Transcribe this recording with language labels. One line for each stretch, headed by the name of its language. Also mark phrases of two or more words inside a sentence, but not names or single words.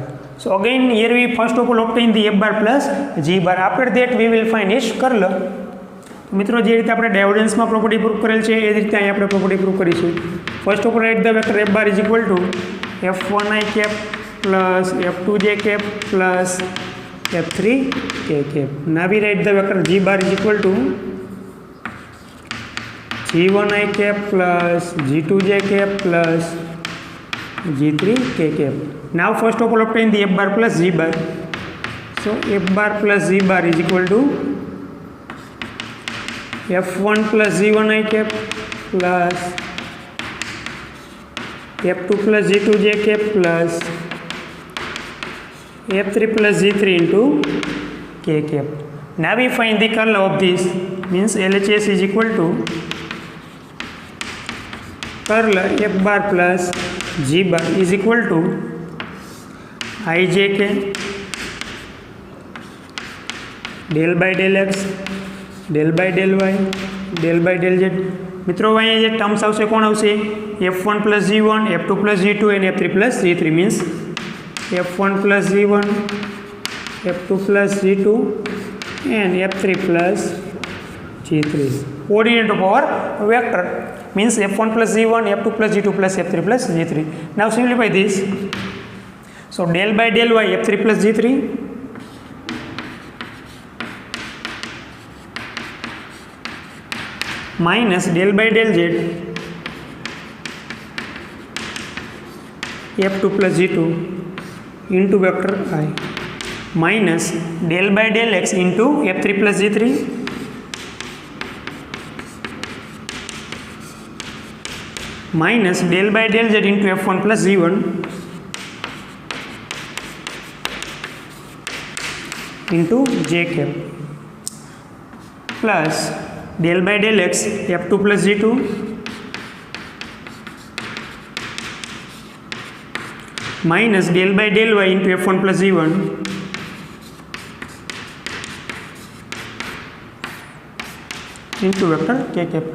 English: So again here we first of all obtain the f bar plus g bar. After that we will find its curl.
Gujarati: તો મિત્રો જે રીતે આપણે ડાયવર્જન્સમાં
English: property proof
Gujarati: કરેલ છે એ જ રીતે અહીં આપણે
English: property proof
Gujarati: કરીશું.
English: first of all write the vector f bar is equal to f1i cap plus f2j cap plus f3k cap. Now we write the vector g bar is equal to g1i cap plus g2j cap plus g3k cap. Now first of all obtain the f bar plus g bar. So f bar plus g bar is equal to f1 plus g1i cap plus f2 plus g2j cap plus f3 plus g3 into k cap. Now we find the curl of this, means LHS is equal to curl f bar plus g bar is equal to ijk del by del x del by del y del by del z.
Gujarati: મિત્રો અહીંયા જે ટર્મ્સ આવશે કોણ આવશે?
English: f1 plus g1, f2 plus g2 and f3 plus g3, means f1 plus g1, f2 plus g2 and f3 plus g3. Coordinate of our vector means f1 plus g1, f2 plus g2 plus f3 plus g3. Now simplify this. So del by del y f3 plus g3 minus del by del z f2 plus g2 into vector I minus del by del x into f3 plus g3 minus del by del z into f1 plus g1 into j cap plus del by del x f2 plus g2 minus del by del y into f1 plus g1 into vector k cap.